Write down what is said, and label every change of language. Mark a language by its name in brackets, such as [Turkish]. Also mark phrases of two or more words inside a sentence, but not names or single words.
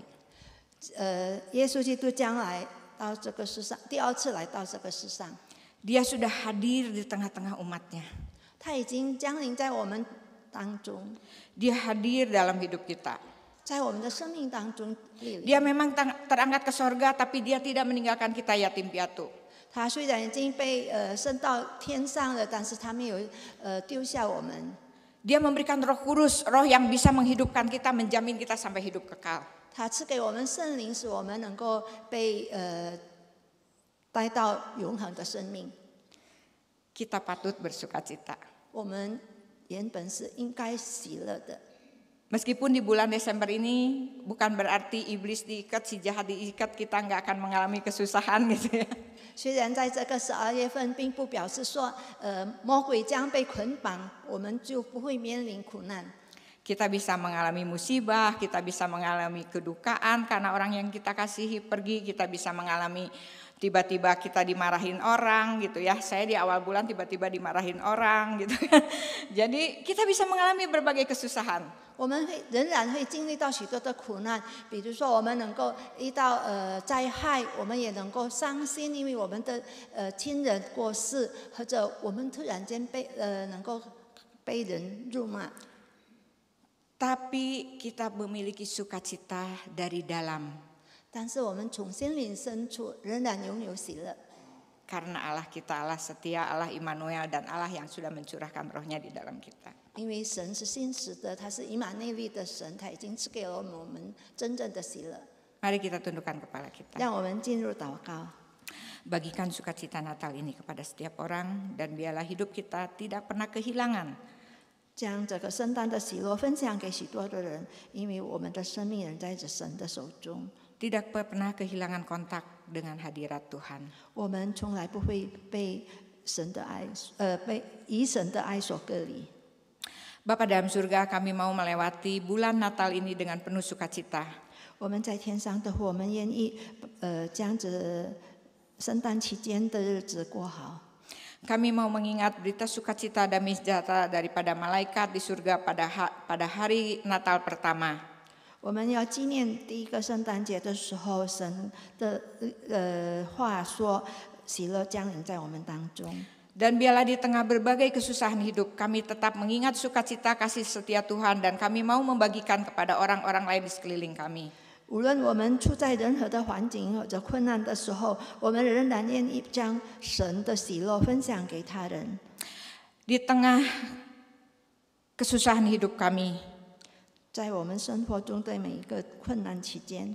[Chinese] 耶稣基督将来到这个世上，第二次来到这个世上， [Indonesian] Dia sudah hadir di tengah-tengah umatnya. [Chinese] 他已经降临在我们当中， [Indonesian] Dia hadir dalam hidup kita. [Chinese] 在我们的生命当中历练。 [Indonesian] Dia memang terangkat ke sorga, tapi dia tidak meninggalkan kita yatim piatu. [Chinese] 他虽然已经被升到天上了，但是他没有丢下我们。 [Indonesian] Dia memberikan Roh Kudus, roh yang bisa menghidupkan kita, menjamin kita sampai hidup kekal. [Chinese] 他赐给我们圣灵，使我们能够被带到永恒的生命。 [Indonesian] Kita patut bersukacita. [Chinese] 我们原本是应该喜乐的。 [Indonesian] Meskipun di bulan Desember ini bukan berarti iblis diikat, si jahat diikat, kita nggak akan mengalami kesusahan gitu ya. [Chinese] 虽然在这个12月份，并不表示说，魔鬼将被捆绑，我们就不会面临苦难。 [Indonesian] Kita bisa mengalami musibah, kita bisa mengalami kedukaan karena orang yang kita kasihi pergi, kita bisa mengalami tiba-tiba kita dimarahin orang gitu ya. Saya di awal bulan tiba-tiba dimarahin orang gitu kan. Jadi kita bisa mengalami berbagai kesusahan. [Chinese] 我们仍然会经历到许多的苦难，比如说我们能够遇到灾害，我们也能够伤心，因为我们的亲人过世，或者我们突然间能够被人辱骂。 [Indonesian] Tapi kita memiliki sukacita dari dalam. [Chinese] 但是我们从心灵深处仍然拥有喜乐， [Indonesian] Karena Allah kita Allah setia, Allah Immanuel, dan Allah yang sudah mencurahkan rohnya di dalam kita. [Chinese] 因为神是信实的，他是以马内利的神，他已经赐给了我们真正的喜乐。 [Indonesian] Mari kita tundukkan kepala kita. [Chinese] 让我们进入祷告， [Indonesian] Bagikan sukacita Natal ini kepada setiap orang, dan biarlah hidup kita tidak pernah kehilangan [Chinese] 将这个圣诞的喜乐分享给许多的人，因为我们的生命仍在着神的手中， [Indonesian] tidak pernah kehilangan kontak dengan hadirat Tuhan. [Chinese] 我们从来不会被神的爱，被以神的爱所隔离。 [Indonesian] Bapa dalam surga, kami mau melewati bulan Natal ini dengan penuh sukacita. [Chinese] 我们在天上的父，我们愿意将这圣诞期间的日子过好。 [Indonesian] Kami mau mengingat berita sukacita damai sejahtera daripada malaikat di surga pada hari Natal pertama. [Chinese] 我们要纪念第一个圣诞节的时候，神的话说，喜乐降临在我们当中。 [Indonesian] Dan biarlah di tengah berbagai kesusahan hidup, kami tetap mengingat sukacita kasih setia Tuhan, dan kami mau membagikan kepada orang-orang lain di sekeliling kami. [Chinese] 无论我们处在任何的环境或者困难的时候，我们仍然愿意将神的喜乐分享给他人。 [Indonesian] Di tengah kesusahan hidup kami, [Chinese] 在我们生活中的每一个困难期间，